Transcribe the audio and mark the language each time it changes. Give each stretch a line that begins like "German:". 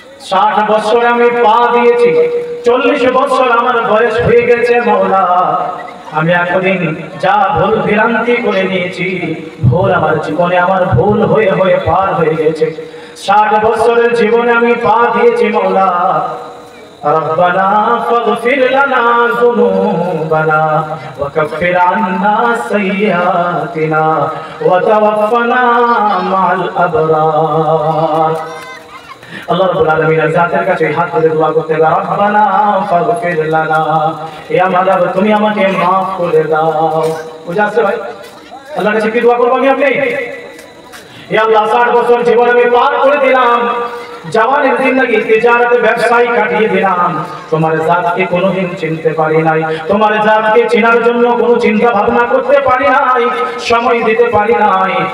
Bangla: 60 বছর আমি পা দিয়েছি, 40 বছর আমার বয়স হয়ে গেছে মাওলা। আমি এতদিন যা ভুল ভ্রান্তি করে নিয়েছি, ভুল আমার জীবনে আমার ভুল হয়ে হয়ে পার হয়ে গেছে। 60 বছরের জীবনে আমি পা দিয়েছি মাওলা।
Arabic: ربنا فاغفر لنا ذنوبنا وكفر عنا سيئاتنا وتوفنا مع الأبرار।
Bangla: আল্লাহ রাব্বুল আলামিনের জাতের কাছে হাত তুলে দোয়া করতে হবে,
Arabic: রব্বানা ফাগফির লানা,
Bangla: হে আমার রব তুমি আমাকে maaf করে দাও। বুঝা আছে ভাই? আল্লাহর কাছে কি দোয়া করব আমি আপনি? হে আল্লাহ 60 বছর জীবন আমি পার করে দিলাম, জওয়ানের জিন্দেগি তিজারতে ব্যবসায় কাটিয়ে দিলাম, তোমার জাতকে কোনোদিন চিনতে পারি নাই, তোমার জাতকে চেনার জন্য কোনো চিন্তা ভাবনা করতে পারি নাই, সময় দিতে পারি নাই।